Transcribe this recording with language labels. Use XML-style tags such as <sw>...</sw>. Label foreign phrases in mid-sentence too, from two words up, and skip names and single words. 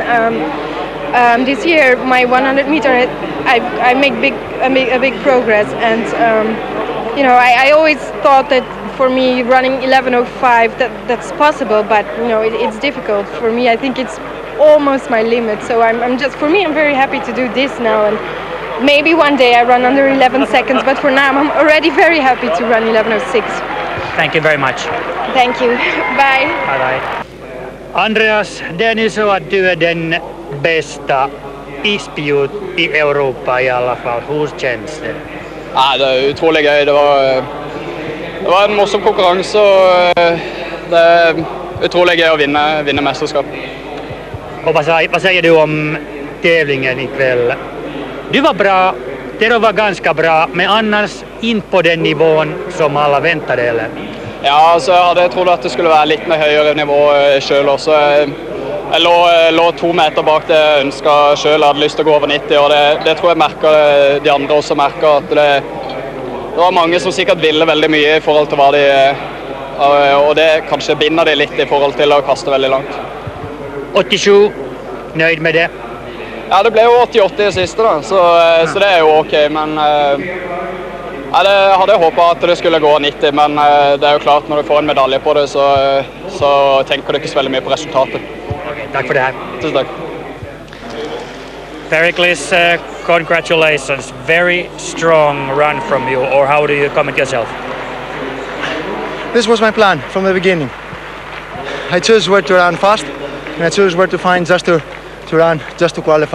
<en>This year, my 100 meter, I make a big progress, and you know, I always thought that for me running 11:05 that's possible, but you know, it's difficult for me. I think it's almost my limit. So I'm very happy to do this now, and maybe one day I run under 11 seconds, but for now I'm already very happy to run 11:06. Thank you very much. Thank you. Bye. Bye bye.</en> <sv>Andreas, det är nu så att du är den bästa ispjut i Europa i alla fall. Hur känns det?</sv> <no>Det är utrolig gøy. Det var en morsom konkurranse, og det är utrolig gøy</no> <sv>att vinna mästerskap. Och vad säger du om tävlingen ikväll? Du var bra, Tero var ganska bra, men annars inte på den nivån som alla väntade, eller?</sv> <no>Ja, altså, jeg hadde trodd at det skulle være litt mer høyere nivå selv også. Jeg lå 2 meter bak det jeg ønsket selv, jeg hadde lyst til å gå over 90, og det tror jeg merker, de andre også merker, at var mange som sikkert ville veldig mye I forhold til hva de og det kanskje binder de litt I forhold til å kaste veldig langt.</no> <sv>87, nöjd med det?</sv> <no>Ja, det ble jo 88 I siste da, så det jo ok, men jeg hadde håpet at det skulle gå 90, men det jo klart når du får en medalje på det, så tenker du ikke så veldig mye på resultatet. Okay, takk for det her. Tusen takk.</no> <en>Pericles, congratulations. Very strong run from you, or how do you comment yourself? This was my plan from the beginning. I chose where to run fast, and I chose where to find just to run, just to qualify.</en>